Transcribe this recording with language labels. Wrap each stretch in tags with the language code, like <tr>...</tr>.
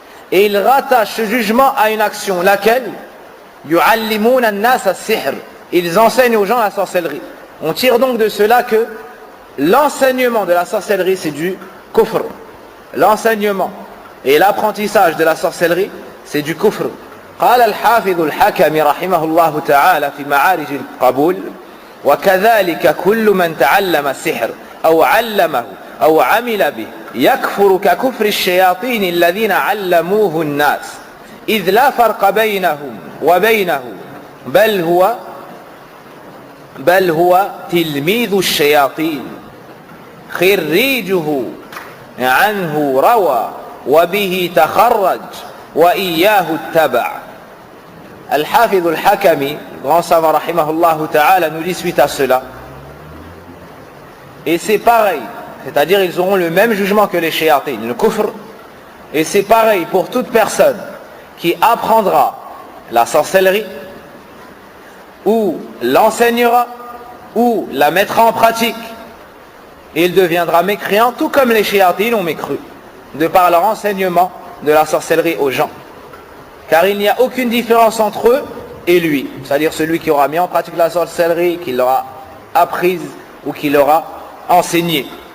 <fr>Et il rattache ce jugement à une action, laquelle</fr> <ar>يُعَلِّمُونَ النَّاسَ السِّحْرَ.</ar> <fr>Ils enseignent aux gens la sorcellerie. On tire donc de cela que l'enseignement de la sorcellerie c'est du kufr. L'enseignement et l'apprentissage de la sorcellerie c'est du kufr.</fr> <ar>قال الحافظ الحكم رحمه الله تعالى في معارج القبول وكذلك كل من تعلم السحر أو علمه أو عمل به يكفر ككفر الشياطين الذين علموه الناس إذ لا فرق بينهم وبينه بل هو تلميذ الشياطين خريجه عنه روى وبه تخرج وإياه اتبع.</ar> <fr>Al-Hafidh al-Hakami, grand savant rahimahullah ta'ala, nous dit suite à cela. Et c'est pareil, c'est-à-dire ils auront le même jugement que les shayatines, le kufr. Et c'est pareil pour toute personne qui apprendra la sorcellerie ou l'enseignera ou la mettra en pratique, il deviendra mécréant tout comme les shayatines ont mécru de par leur enseignement de la sorcellerie aux gens, car il n'y a aucune différence entre eux et lui, c'est-à-dire celui qui aura mis en pratique la sorcellerie, qui l'aura apprise ou qui l'aura enseignée.</fr>